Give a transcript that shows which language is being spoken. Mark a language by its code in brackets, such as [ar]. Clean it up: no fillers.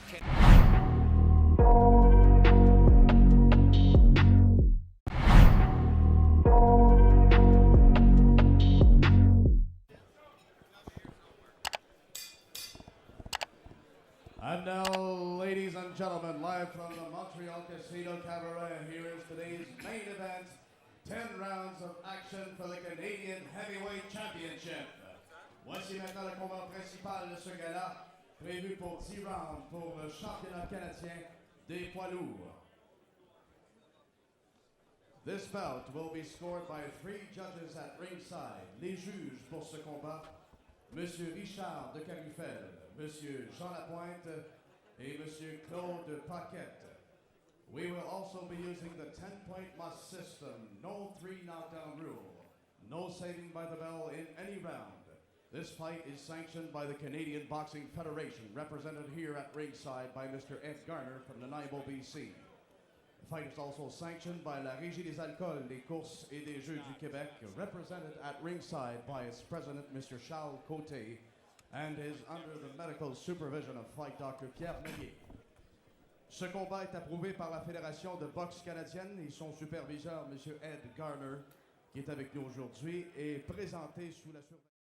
[en] And now, ladies and gentlemen, live from the Montreal Casino Cabaret, here is today's main event. 10 rounds of action for the Canadian Heavyweight Championship. [fr] Voici maintenant le combat principal de ce gala, prévu pour 10 rounds pour le championnat canadien des poids lourds. [en] This bout will be scored by 3 judges at ringside. [fr] Les juges pour ce combat, Monsieur Richard de Carifel, Monsieur Jean Lapointe, et Monsieur Claude Paquette. [en] We will also be using the 10-point must system, no 3 knockdown rule, no saving by the bell in any round. This fight is sanctioned by the Canadian Boxing Federation, represented here at ringside by Mr. Ed Garner from Nanaimo, BC. The fight is also sanctioned by la Régie des Alcools, des Courses et des Jeux du Québec, represented at ringside by its president, Mr. Charles Côté, and is under the medical supervision of fight doctor Pierre Meunier. [fr] Ce combat est approuvé par la Fédération de boxe canadienne et son superviseur, M. Ed Garner, qui est avec nous aujourd'hui, est présenté sous la surveillance.